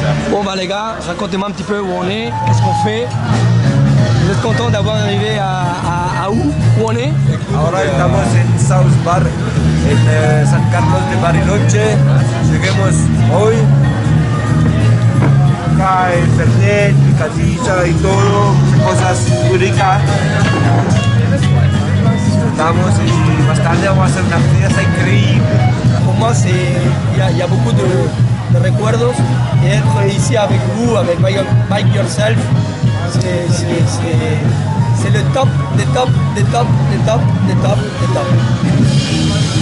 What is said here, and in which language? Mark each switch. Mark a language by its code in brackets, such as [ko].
[fr] Bon bah les gars, racontez-moi un petit peu où on est, qu'est-ce qu'on fait. Vous êtes content d'avoir arrivé à où on est? [es] Ahora estamos en South Bar, en San Carlos de Bariloche. Lleguemos hoy. Acá el fernet, picadilla y todo, cosas muy ricas. Estamos y más tarde vamos a hacer una fiesta increíble. [fr] Pour moi, il y a beaucoup de recuerdos. Et être ici avec vous, avec Bike Yourself, c'est le top des tops, des tops, des tops, des tops, des tops.